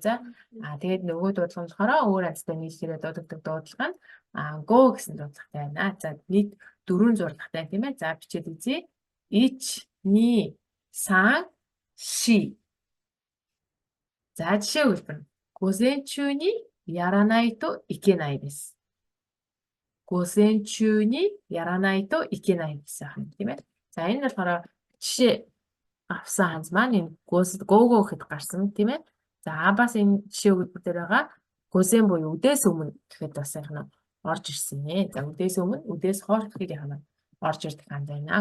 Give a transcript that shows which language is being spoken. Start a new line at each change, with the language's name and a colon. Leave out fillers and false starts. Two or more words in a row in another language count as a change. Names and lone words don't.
Mongolian: За, тэгээд нөгөө дуудлага нь болохоор өөр ханзтай нийлхээрээ дуудагддаг дуудлага нь го гэсэн дуудлагатай байна. За, нийт 4 зурлагтай тийм ээ. За, бичээд үзье. 1, 2, 3, 4. За, жишээ үйлдвэр.
Japanese: 午前中にやらないといけないです. 午前中にやらないといけない
Mongolian: гэсэн юм тийм ээ. За, энэ болохоор жишээ авсан ханз маань энэ гого гэхэд гарсан тийм ээ. За, бас энэ жишээ үйлдвэр дээр байгаа гозен буюу үдээс өмнө гэхэд бас яг нь орж ирсэн нэ. За, үдээс өмнө, үдээс хойш гэхэд яг нь орж ирдэг ханз байна.